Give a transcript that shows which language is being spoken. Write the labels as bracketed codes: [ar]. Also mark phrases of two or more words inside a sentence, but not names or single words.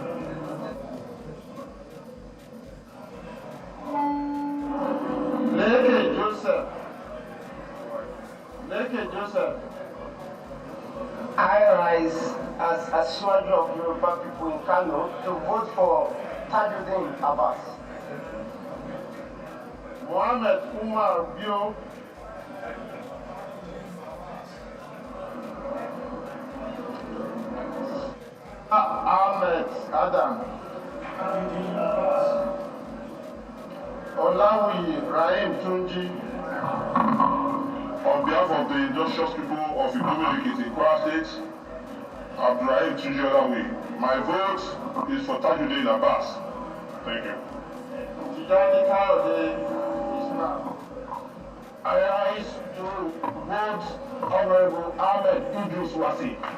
[en] Leke Joseph. Leke Joseph. I rise as a soldier of Yoruba people in Kano to vote for Tajuddin Abbas. Mohammed Umar Bio. Ahmed Adam. Olawi Rahim Tunji. On behalf of the industrious people of Igbomiliki in Kwara State, Abdurrahim Tunji Olawi, my vote is for Tajuddin Abbas. Thank you. Tijani Kayode Ismail. I rise to vote Honorable Ahmed Idris Wasi.